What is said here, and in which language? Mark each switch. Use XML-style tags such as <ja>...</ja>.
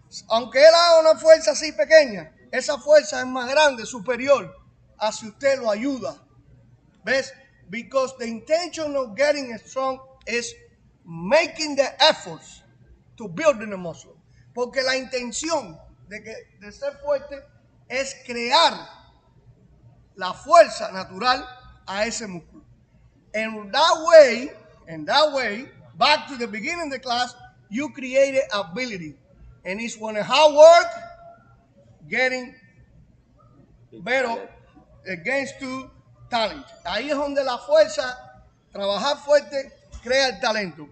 <es>Aunque él haga una fuerza así pequeña, esa fuerza es más grande, superior a si usted lo ayuda. ¿Ves?</es> <en>Because the intention of getting strong is making the efforts to build the muscle.</en> <es>Porque la intención de ser fuerte es crear la fuerza natural a ese músculo.</es> <en>And that way, back to the beginning of the class, you created ability. And it's when hard work getting better against to talent.</en> <es>Ahí es donde la fuerza, trabajar fuerte, crea el talento.</es>